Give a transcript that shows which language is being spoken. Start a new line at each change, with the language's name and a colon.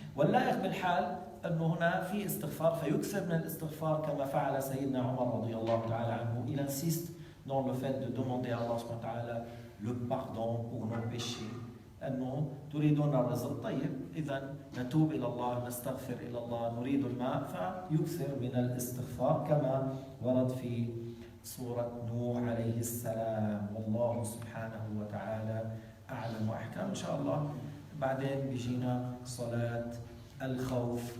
Arabic: واللائق بالحال أنه هنا في استغفار فيكثر من الاستغفار كما فعل سيدنا عمر رضي الله تعالى عنه.
French: Il insiste dans le fait de demander à Allah subhanahu wa ta'ala le pardon pour nos péchés.
Arabic: أنه تريدون الرزق طيب، إذا نتوب إلى الله، نستغفر إلى الله، نريد الماء، فيكثر من الاستغفار كما ورد في سورة نوح عليه السلام. والله سبحانه وتعالى أعلم وأحكم. إن شاء الله بعدين بيجينا صلاة الخوف.